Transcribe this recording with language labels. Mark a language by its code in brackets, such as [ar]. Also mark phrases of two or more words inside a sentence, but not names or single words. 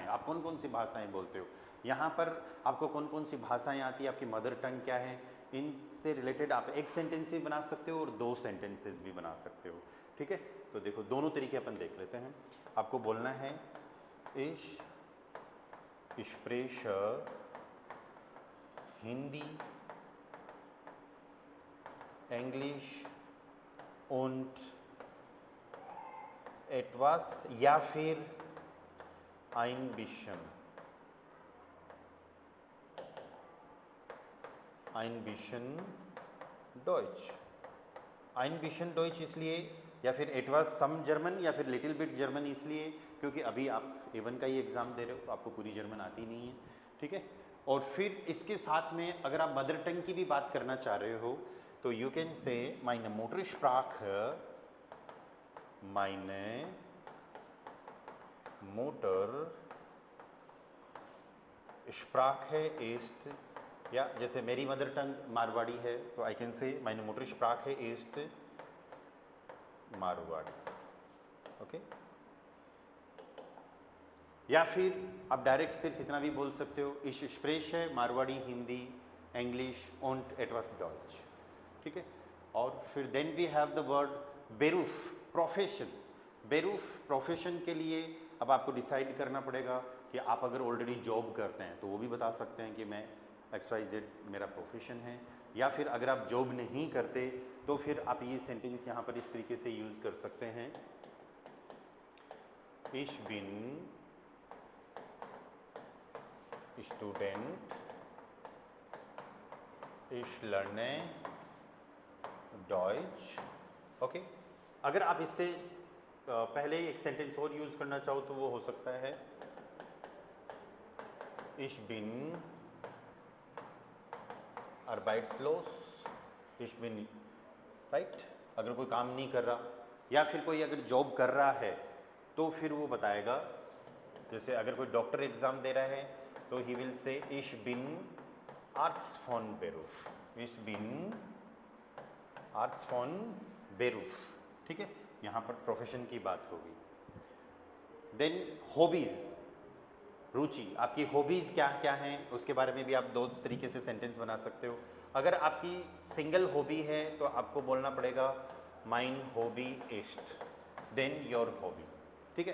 [hi] आप कौन कौन सी भाषाएं बोलते हो, यहाँ पर आपको कौन कौन सी भाषाएं आती है, आपकी [en] mother tongue [hi] क्या है, इनसे रिलेटेड आप एक सेंटेंस भी बना सकते हो और 2 सेंटेंसेस भी बना सकते हो। ठीक है, तो देखो दोनों तरीके अपन देख लेते हैं। आपको बोलना है [de] ich spreche [hi] हिंदी, इंग्लिश [de] und etwas, [hi] या फिर [de] ein bisschen, ein bisschen Deutsch, ein bisschen Deutsch [hi] इसलिए, या फिर etwas some जर्मन, या फिर [en] little bit [hi] जर्मन इसलिए क्योंकि अभी आप A1 का ही एग्ज़ाम दे रहे हो तो आपको पूरी जर्मन आती नहीं है। ठीक है, और फिर इसके साथ में अगर आप [en] mother tongue [hi] की भी बात करना चाह रहे हो तो [en] you can say [de] meine Muttersprache, meine Muttersprache ist, [hi] या जैसे मेरी [en] mother tongue [hi] मारवाड़ी है तो [en] I can say [de] meine Muttersprache ist [hi] मारवाड़ी। ओके, या फिर आप डायरेक्ट सिर्फ इतना भी बोल सकते हो, [de] ich spreche मारवाड़ी, हिंदी, इंग्लिश und etwas Deutsch। [hi] ठीक है। और फिर [en] then we have the word बेरूफ, प्रोफेशन। [hi] बेरूफ प्रोफेशन के लिए अब आपको डिसाइड करना पड़ेगा कि आप अगर ऑलरेडी जॉब करते हैं तो वो भी बता सकते हैं कि मैं XYZ मेरा प्रोफेशन है, या फिर अगर आप जॉब नहीं करते तो फिर आप ये सेंटेंस यहाँ पर इस तरीके से यूज़ कर सकते हैं, [de] Ich bin Student, Ich lerne Deutsch। [hi] ओके, अगर आप इससे पहले एक सेंटेंस और यूज़ करना चाहो तो वो हो सकता है [de] Ich bin arbeitslos, Ich bin, [hi] राइट। अगर कोई काम नहीं कर रहा या फिर कोई अगर जॉब कर रहा है तो फिर वो बताएगा, जैसे अगर कोई डॉक्टर एग्ज़ाम दे रहा है तो [en] he will say [de] Ich bin Arzt von Beruf, [hi] Ich bin Arzt von Beruf, ठीक है। यहाँ पर प्रोफेशन की बात होगी। देन हॉबीज़, रुचि, आपकी हॉबीज़ क्या क्या हैं उसके बारे में भी आप दो तरीके से सेंटेंस बना सकते हो। अगर आपकी सिंगल हॉबी है तो आपको बोलना पड़ेगा [de] mein Hobby ist, [en] then your hobby, [hi] ठीक है।